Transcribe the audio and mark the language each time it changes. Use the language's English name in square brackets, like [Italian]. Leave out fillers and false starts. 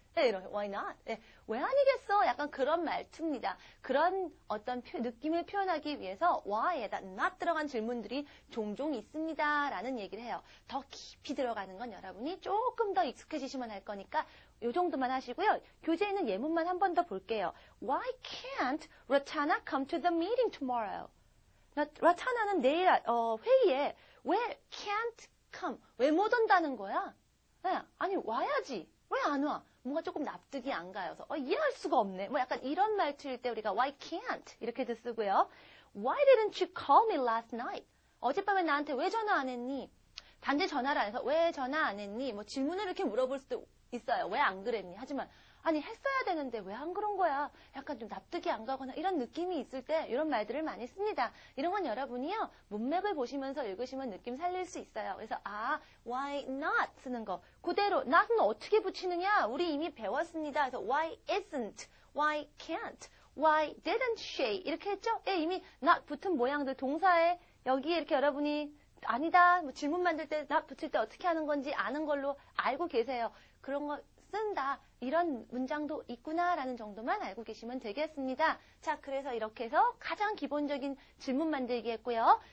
[Korean] 네, 이런 why not? 네, 왜 아니겠어? 약간 그런 말투입니다. 그런 어떤 느낌을 표현하기 위해서 why에다 not 들어간 질문들이 종종 있습니다. 라는 얘기를 해요. 더 깊이 들어가는 건 여러분이 조금 더 익숙해지시면 할 거니까 이 정도만 하시고요. 교재에 있는 예문만 한 번 더 볼게요. [English] Why can't Ratana come to the meeting tomorrow? [Korean] 라타나는 내일 회의에 왜 can't come? 왜 못 온다는 거야? 네, 아니 와야지. 왜 안 와? 뭔가 조금 납득이 안 가요. 이해할 수가 없네. 약간 이런 말투일 때 우리가 why can't 이렇게도 쓰고요. [English] Why didn't you call me last night? [Korean] 어젯밤에 나한테 왜 전화 안 했니? 단지 전화를 안 해서 왜 전화 안 했니? 질문을 이렇게 물어볼 수도 있어요. 왜 안 그랬니? 하지만 아니 했어야 되는데 왜 안 그런 거야? 약간 좀 납득이 안 가거나 이런 느낌이 있을 때 이런 말들을 많이 씁니다. 이런 건 여러분이요. 문맥을 보시면서 읽으시면 느낌 살릴 수 있어요. 그래서 why not 쓰는 거. 그대로 not은 어떻게 붙이느냐? 우리 이미 배웠습니다. 그래서 why isn't, why can't, why didn't she 이렇게 했죠? 예, 이미 not 붙은 모양들 동사에 여기에 이렇게 여러분이 아니다. 질문 만들 때 not 붙일 때 어떻게 하는 건지 아는 걸로 알고 계세요. 그런 거 쓴다. 이런 문장도 있구나라는 정도만 알고 계시면 되겠습니다. 자, 그래서 이렇게 해서 가장 기본적인 질문 만들기 했고요.